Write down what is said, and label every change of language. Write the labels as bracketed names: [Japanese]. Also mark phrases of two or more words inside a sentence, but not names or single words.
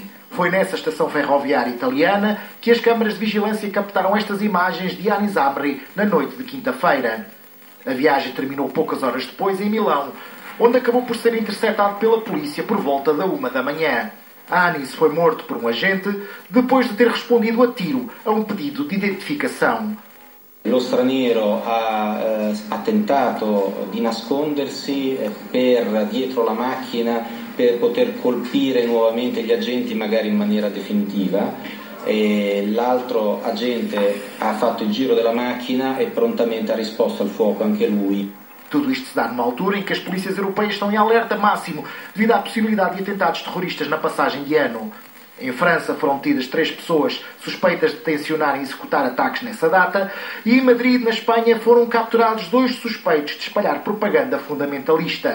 [Portuguese] Foi nessa estação ferroviária italiana que as câmaras de vigilância captaram estas imagens de Anis Amri na noite de quinta-feira. A viagem terminou poucas horas depois em Milão, onde acabou por ser interceptado pela polícia por volta da 1 da manhã. Anis foi morto por um agente depois de ter respondido a tiro a um pedido de identificação. [Italian] Lo straniero ha tentato di nascondersi per dietro la macchina per poter colpire nuovamente gli agenti magari in maniera definitiva e l'altro agente ha fatto il giro della macchina e prontamente ha risposto al fuoco anche lui. [Portuguese] Tudo isto se dá numa altura em que as polícias europeias estão em alerta máximo devido à possibilidade de atentados terroristas na passagem de ano. Em França foram detidas 3 pessoas suspeitas de tensionar e executar ataques nessa data e em Madrid, na Espanha, foram capturados 2 suspeitos de espalhar propaganda fundamentalista.